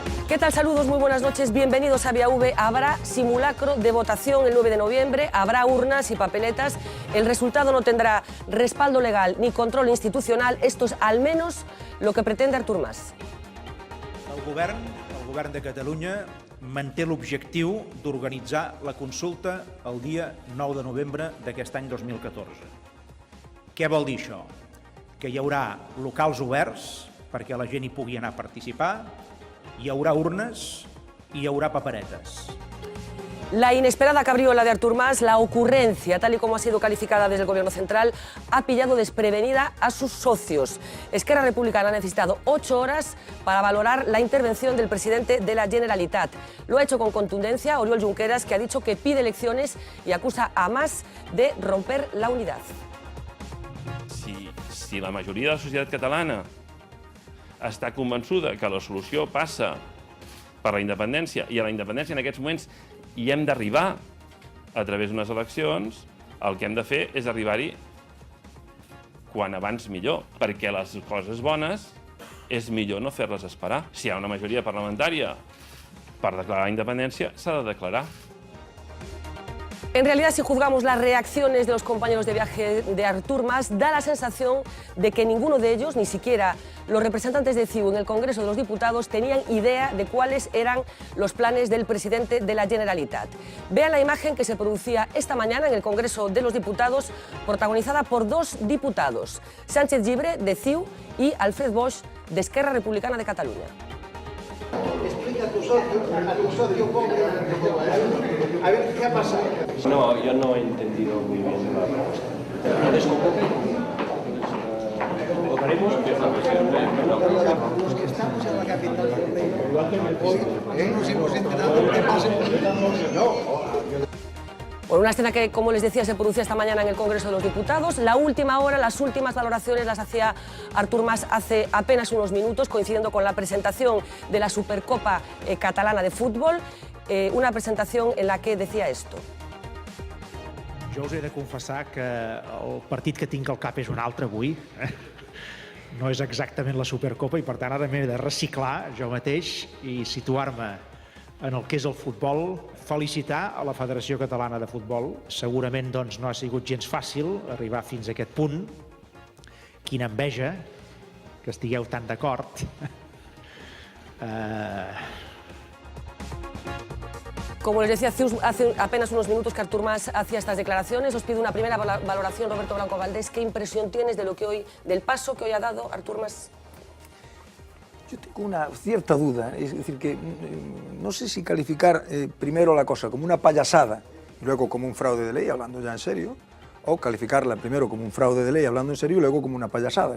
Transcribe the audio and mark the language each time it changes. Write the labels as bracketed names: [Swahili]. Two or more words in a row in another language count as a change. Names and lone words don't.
[Spanish] ¿Qué tal? Saludos, muy buenas noches, bienvenidos a Vía V. Habrá simulacro de votación el 9 de noviembre, habrá urnas y papeletas. El resultado no tendrá respaldo legal ni control institucional. Esto es al menos lo que pretende Artur Mas. [Catalan] El govern de Catalunya manté l'objectiu d'organitzar la consulta el dia 9 de novembre d'aquest any 2014. Què vol dir això? Que hi haurà locals oberts perquè la gent hi pugui anar a participar, hi haurà urnes i hi haurà paperetes. [Spanish] La inesperada cabriola de Artur Mas, la ocurrencia, tal y como ha sido calificada desde el Gobierno central, ha pillado desprevenida a sus socios. Esquerra Republicana ha necesitado 8 horas para valorar la intervención del presidente de la Generalitat. Lo ha hecho con contundencia Oriol Junqueras, que ha dicho que pide elecciones y acusa a Mas de romper la unidad. [Catalan] Si la majoria de la societat catalana està convençuda que la solució passa per la independència, i a la independència en aquests moments hi hem d'arribar a través d'unes eleccions, el que hem de fer és arribar-hi quan abans millor, perquè les coses bones és millor no fer-les esperar. Si hi ha una majoria parlamentària per declarar la independència, s'ha de declarar. [Spanish] En realidad, si juzgamos las reacciones de los compañeros de viaje de Artur Mas, da la sensación de que ninguno de ellos, ni siquiera los representantes de CiU en el Congreso de los Diputados, tenían idea de cuáles eran los planes del presidente de la Generalitat. Vean la imagen que se producía esta mañana en el Congreso de los Diputados, protagonizada por 2 diputados, Sánchez Llibre, de CiU, y Alfred Bosch, de Esquerra Republicana de Cataluña. Explica a tu socio pobre, a ver qué ha pasado. No, yo no he entendido muy bien la respuesta. ¿Lo desconvoca? ¿Convocaremos? Los que estamos en la capital del reino, hoy no nos hemos enterado de qué pasa. Bueno, una escena que, como les decía, se producía esta mañana en el Congreso de los Diputados. La última hora, las últimas valoraciones las hacía Artur Mas hace apenas unos minutos, coincidiendo con la presentación de la Supercopa catalana de fútbol, una presentación en la que decía esto. [Catalan] Jo us he de confessar que el partit que tinc al cap és un altre avui. No és exactament la Supercopa i, per tant, ara m'he de reciclar jo mateix i situar-me en el que és el futbol. Felicitar a la Federació Catalana de Futbol. Segurament doncs, no ha sigut gens fàcil arribar fins a aquest punt. Quina enveja que estigueu tan d'acord. [Spanish] Como les decía hace apenas unos minutos que Artur Mas hacía estas declaraciones, os pido una primera valoración, Roberto Blanco Valdés. ¿Qué impresión tienes de lo que hoy, del paso que hoy ha dado Artur Mas? Yo tengo una cierta duda, es decir, que no sé si calificar primero la cosa como una payasada y luego como un fraude de ley, hablando ya en serio, o calificarla primero como un fraude de ley, hablando en serio, y luego como una payasada.